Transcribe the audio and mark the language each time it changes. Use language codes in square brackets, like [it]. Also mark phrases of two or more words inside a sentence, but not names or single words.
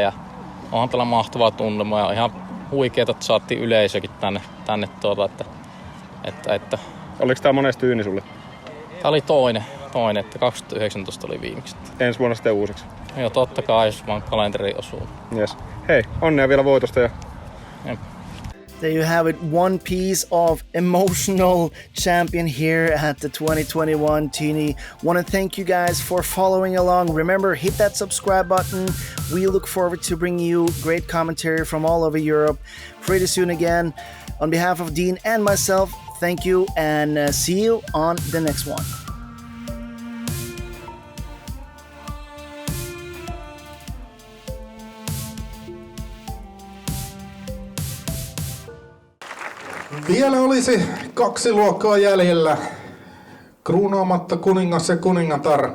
[fi] Ja onhan tällä mahtavaa tunnelma ja ihan huikeeta, että saatiin yleisökin tänne että Oliko tää monesti Tyyni sulle? Tää oli toinen, että 2019 oli viimeksi. Ensi vuonna sitten uusiksi. Joo, totta kai, jos vaan kalenteri osuu. [en] Yes. [fi] Hei, onnea vielä voitosta. Ja... [en] There you have it, one piece of emotional champion here at the 2021 Tyyni. Want to thank you guys for following along. Remember, hit that subscribe button. We look forward to bringing you great commentary from all over Europe pretty soon again. On behalf of Dean and myself, thank you and see you on the next one. [fi] Vielä olisi 2 luokkaa jäljellä. Kruunaamatta kuningas ja kuningatar.